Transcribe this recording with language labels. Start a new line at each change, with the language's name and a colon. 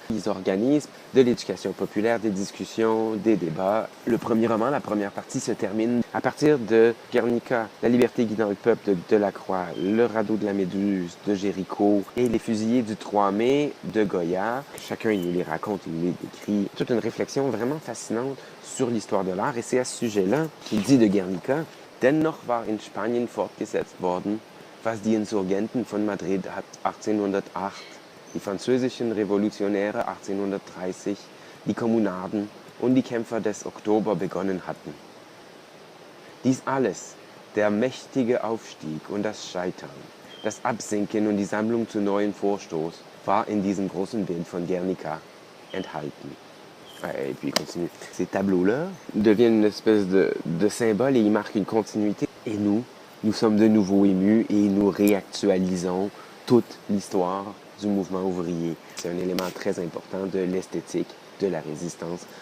French: Ils organisent de l'éducation populaire, des discussions, des débats. Le premier roman, la première partie, se termine à partir de Guernica, La liberté guidant le peuple de Delacroix, Le radeau de la Méduse de Géricault et Les fusillés du 3 mai de Goya. Chacun, il nous les raconte, il nous les décrit. Toute une réflexion vraiment fascinante sur l'histoire de l'art. Et c'est à ce sujet-là qu'il dit de Guernica:
German: Dennoch war in Spanien fortgesetzt worden, was die Insurgenten von Madrid 1808, die französischen Revolutionäre 1830, die Kommunarden und die Kämpfer des Oktober begonnen hatten. Dies alles, der mächtige Aufstieg und das Scheitern, das Absinken und die Sammlung zu neuem Vorstoß, war in diesem großen Bild von Guernica enthalten.
French: Et puis il continue. Ces tableaux-là deviennent une espèce de symbole et ils marquent une continuité. Et nous sommes de nouveau émus et nous réactualisons toute l'histoire du mouvement ouvrier. C'est un élément très important de l'esthétique, de la résistance.